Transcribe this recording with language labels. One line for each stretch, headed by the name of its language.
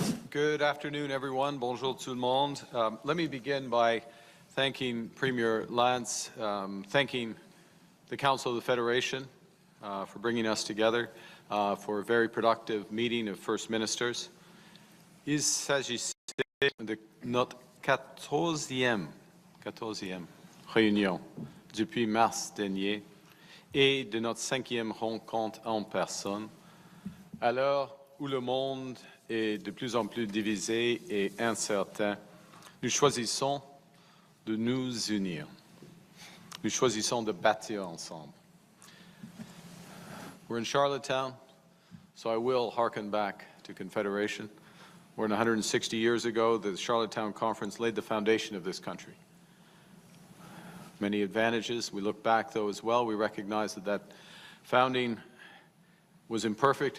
English: Good afternoon, everyone.
French: Bonjour tout le monde.
English: Let me begin by thanking Premier Lance, thanking the Council of the Federation for bringing us together for a very productive meeting of First Ministers.
French: Il s'agissait de notre 14e réunion depuis mars dernier et de notre 5e rencontre en personne, à l'heure où le monde est de plus en plus divisé et incertain. Nous choisissons de nous unir. Nous choisissons de bâtir ensemble.
English: We're in Charlottetown, so I will hearken back to Confederation. More than 160 years ago, the Charlottetown Conference laid the foundation of this country. Many advantages. We look back, though, as well. We recognize that that founding was imperfect.